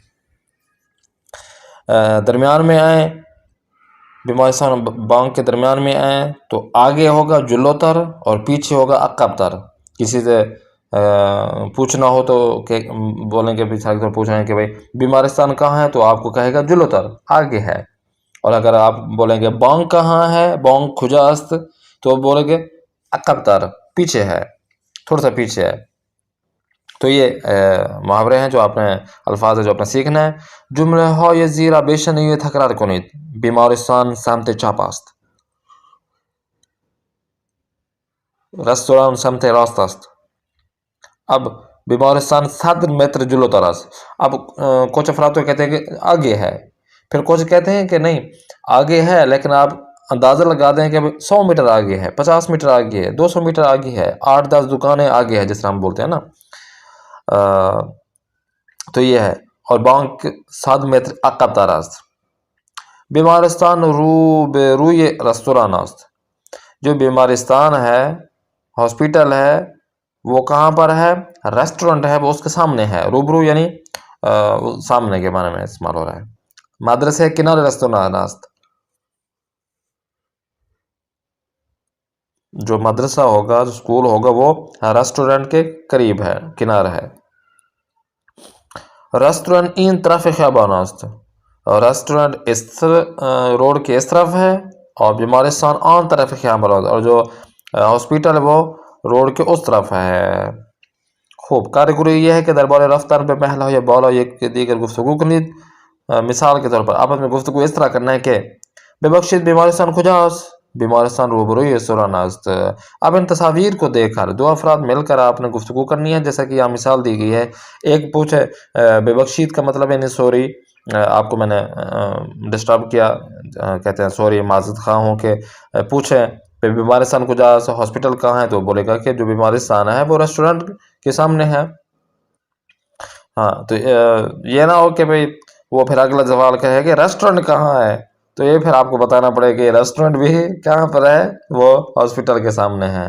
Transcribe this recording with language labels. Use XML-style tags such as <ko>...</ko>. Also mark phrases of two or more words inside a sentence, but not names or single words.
<ur>درمیان میں آئیں، بیمارستان اور بانک کے درمیان میں آئیں تو آگے ہوگا جلوتر اور پیچھے ہوگا عقبتر. کسی سے پوچھنا ہو تو کہ بولیں گے پوچھ رہے ہیں کہ بھائی بیمارستان کہاں ہے، تو آپ کو کہے گا جلوتر، آگے ہے. اور اگر آپ بولیں گے بانک کہاں ہے،</ur> <fa>بانک کھجا است،</fa> <ur>تو بولیں گے عقبتر، پیچھے ہے، تھوڑا سا پیچھے ہے. تو یہ محاورے ہیں جو آپ نے الفاظ ہے جو آپ نے سیکھنا ہے.</ur> <fa>جمله های زیر را بشنوید تکرار کنید. بیمارستان سمت چپ است. رستوران سمت راست است. اب بیمارستان 100 متر جلوتر است.</fa> <ur>اب کچھ افراد تو کہتے ہیں کہ آگے ہے، پھر کچھ کہتے ہیں کہ نہیں آگے ہے لیکن آپ اندازہ لگا دیں کہ 100 میٹر آگے ہے، 50 میٹر آگے ہے، 200 میٹر آگے ہے، 8-10 دکانیں آگے ہے، جس طرح ہم بولتے ہیں نا. تو یہ ہے. اور</ur> <fa>بانک 100 متر عقب تر است. بیمارستان رو به روی رستوران است.</fa> <ur>جو بیمارستان ہے، ہاسپیٹل ہے، وہ کہاں پر ہے؟ ریسٹورنٹ ہے وہ اس کے سامنے ہے. روبرو یعنی سامنے کے معنی میں استعمال ہو رہا ہے.</ur> <fa>مدرسه کنار رستوران است.</fa> <ur>جو مدرسہ ہوگا، جو اسکول ہوگا وہ ریسٹورنٹ کے قریب ہے، کنار ہے.</ur> <fa>ریسٹورنٹ این طرف خیابان است.</fa> <ur>ریسٹورنٹ اس روڈ کے اس طرف ہے اور</ur> <fa>بیمارستان آن طرف خیابان است،</fa> <ur>اور جو ہاسپیٹل ہے وہ روڈ کے اس طرف ہے. خوب. کارگری یہ ہے کہ دربار رفتار پہ پہلا یا بالا</ur> <fa>یک دیگر گفتگو کنید.</fa> <ur>مثال کے طور پر آپس میں گفتگو اس طرح کرنا ہے کہ</ur> <fa>ببخشید بیمارستان کجاست؟ بیمارستان روبروی رستوران است.</fa> <ur>اب ان تصاویر کو دیکھ کر دو افراد مل کر آپ نے گفتگو کرنی ہے، جیسا کہ یہاں مثال دی گئی ہے. ایک پوچھے ببخشید کا مطلب ہے نہیں سوری، آپ کو میں نے ڈسٹرب کیا، کہتے ہیں سوری معذرت خواہ ہوں کہ پوچھیں</ur> <fa>بیمارستان کجاست،</fa> <ur>ہاسپٹل کہاں ہے، تو بولے گا کہ جو بیمارستان ہے وہ ریسٹورنٹ کے سامنے ہے. ہاں تو یہ نہ ہو کہ بھئی وہ پھر اگلا سوال کہے کہ ریسٹورنٹ کہاں ہے، تو یہ پھر آپ کو بتانا پڑے کہ ریسٹورنٹ بھی کہاں پر ہے، وہ ہاسپٹل کے سامنے ہے.</ur>